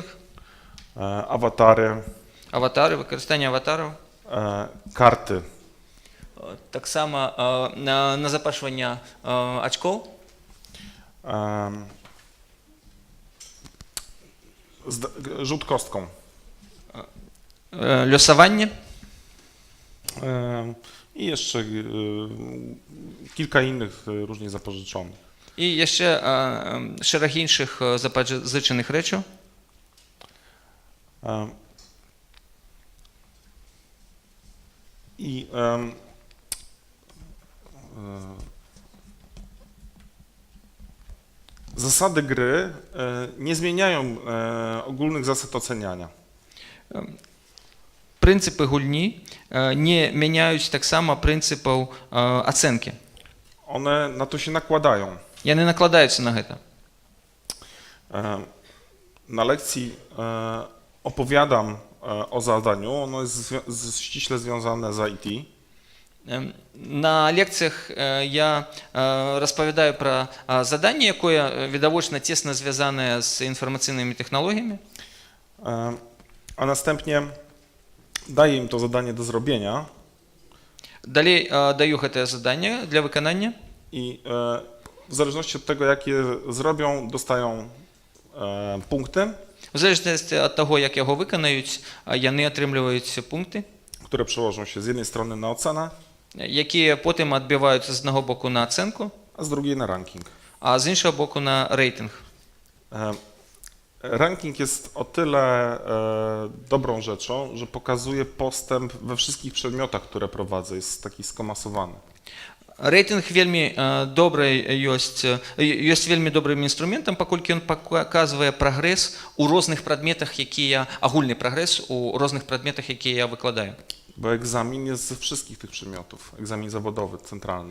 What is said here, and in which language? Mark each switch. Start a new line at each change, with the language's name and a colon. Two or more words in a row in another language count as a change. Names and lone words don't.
Polish: awatary,
Belarusian: аватары, выкарыстанне аватараў,
Polish: karty,
Belarusian: таксама назапашванне ачкоў,
Polish: rzut kostką.
Belarusian: лёсаванне
Polish: I jeszcze kilka innych różnie zapożyczonych.
Belarusian: і яшчэ шэраг іншых запазычаных рэчаў.
Polish: I zasady gry nie zmieniają ogólnych zasad oceniania.
Belarusian: Прынцыпы гульні не мяняюць таксама прынцыпаў ацэнкі.
Polish: One na to się nakładają.
Belarusian: Яны накладаюцца на гэта.
Polish: Na lekcji opowiadam o zadaniu, ono jest ściśle związane z IT.
Belarusian: На лекцыях я распавядаю пра заданне, якое відавочна цесна звязанае з інфармацыйнымі тэхналогіямі.
Polish: A następnie daję im to zadanie do zrobienia.
Belarusian: Далей даю гэтае заданне для выканання.
Polish: I w zależności od tego, jak je zrobią, dostają punkty,
Belarusian: У залежнасці ад таго, як яго выканаюць, яны атрымліваюць пункты,
Polish: które przełożą się z jednej strony na ocenę,
Belarusian: якія потым адбіваюцца з аднаго боку на ацэнку,
Polish: a z drugiej na ranking.
Belarusian: а з іншага боку на рэйтынг.
Polish: Ranking jest o tyle dobrą rzeczą, że pokazuje postęp we wszystkich przedmiotach, które prowadzę. Jest taki skomasowany.
Belarusian: Рэйтынг вельмі ёсць вельмі добрым інструментам, паколькі ён паказвае прагрэс у розных прадметах, агульны прагрэс у розных прадметах, якія я выкладаю.
Polish: Bo egzamin jest ze wszystkich tych przedmiotów. Egzamin zawodowy, centralny.